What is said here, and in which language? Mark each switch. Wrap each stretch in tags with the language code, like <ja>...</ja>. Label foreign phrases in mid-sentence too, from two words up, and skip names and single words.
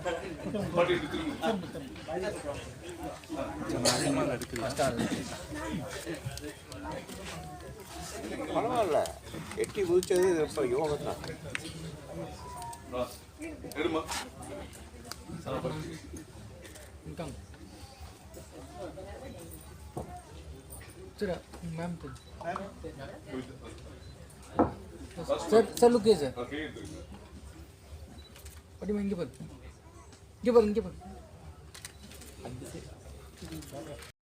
<ta>பரவாயில்ல, எட்டி குதிச்சது இப்போ யோகம் தான்.</ta> <en>ma'am sir look sir</en> <mr>पाठी मागे बघ.</mr> <ta>இங்கே பாருங்க</ta>